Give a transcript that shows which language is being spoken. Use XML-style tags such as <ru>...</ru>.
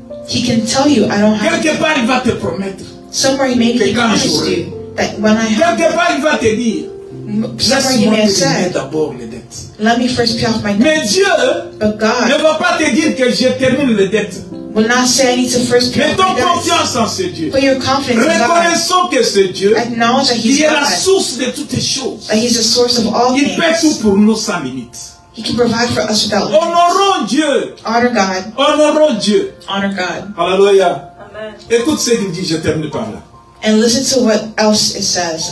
<en>He can tell you, I don't have</en> <fr>Quelque</fr> <en>it.</en> <fr>part il va te promettre.</fr> <en>Somewhere maybe He</en> <fr>Que quand</fr> <en>promised</en> <fr>j'aurai.</fr> <en>you that when I have,</en> <fr>Quelque part il va te dire,</fr> <en>somewhere He</en> <fr>laisse-moi</fr> <en>may have</en> <fr>te donner</fr> <en>said,</en> <fr>d'abord les dettes.</fr> <en>let me first pay off my debt.</en> <fr>Mais Dieu</fr> <en>But God</en> <fr>ne va pas te dire que je termine les dettes.</fr> <en>will not say I need to first pay off</en> <fr>Mettons</fr> <en>my debt.</en> <fr>confiance en ce Dieu.</fr> <en>Put your confidence in God.</en> <fr>Reconnaissons que ce Dieu</fr> <en>Acknowledge that He's</en> <fr>qui est la</fr> <en>God,</en> <fr>source de toutes les choses.</fr> <en>that He's the source of all</en> <fr>Il paie tout</fr> <en>things.</en> <fr>pour nous sans limite.</fr> <en>He can provide for us without limits.</en> <fr>Honorons Dieu.</fr> <en>Honor God.</en> <fr>Honorons Dieu.</fr> <en>Honor God.</en> <fr>Alléluia. Écoute ce qu'il dit, je termine par là.</fr> <en>And listen to what else it says.</en>